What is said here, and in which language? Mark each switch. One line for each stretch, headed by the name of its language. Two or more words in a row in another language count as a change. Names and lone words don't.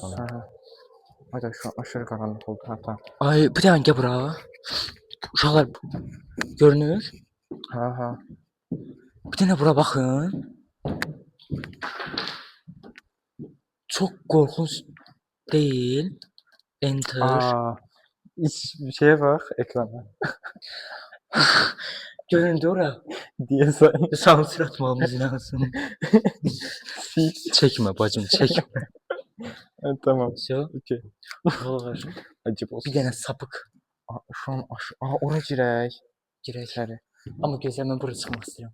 Azerbaijani: Ay da
Turkish: şu an aşırı
Azerbaijani: qaranlıq oldu. Ha tamam. Ay, bir dənə gəl bura. Uşaqlar görünür. Ha. Bir dənə bura baxın. Çox qorxunc deyil. Enter.
Turkish: Aa. Bir şeye bak ekrana.
Azerbaijani: Göründü ora. Deyəsən. Sansür atmamız lazım. Çəkmə bacım, çəkmə. Ha, tamam. Все. Okey. Uşaqlar. Acib olsun. Bir dənə sapıq
Turkish: Şu an
Azerbaijani: ora girək. girək. İçəri. Amma gözəl mən bura çıxmaq istəyirəm.